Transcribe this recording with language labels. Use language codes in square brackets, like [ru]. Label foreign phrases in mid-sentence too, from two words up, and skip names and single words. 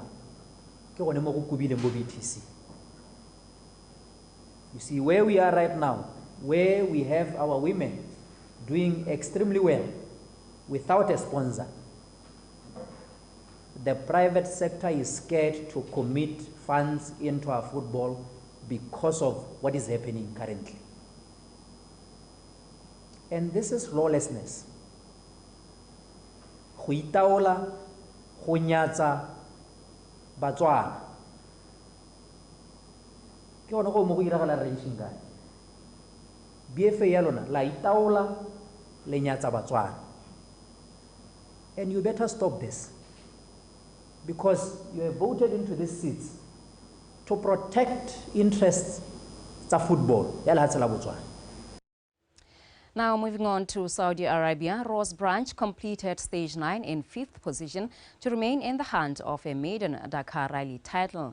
[en] You see where we are right now, where we have our women doing extremely well without a sponsor. The private sector is scared to commit funds into our football because of what is happening currently. And this is lawlessness. [tn] Go itaola, go nyatsa Batswana. Ke ona go mo go iragala [en] racing guy. [tn] BFA ya lona la itaola le nyatsa Batswana. [en] And you better stop this. because you have voted into these seats to protect interests of football. Now moving on to Saudi Arabia, Rose Branch completed stage 9 in 5th position to remain in the hunt of a maiden Dakar Rally title.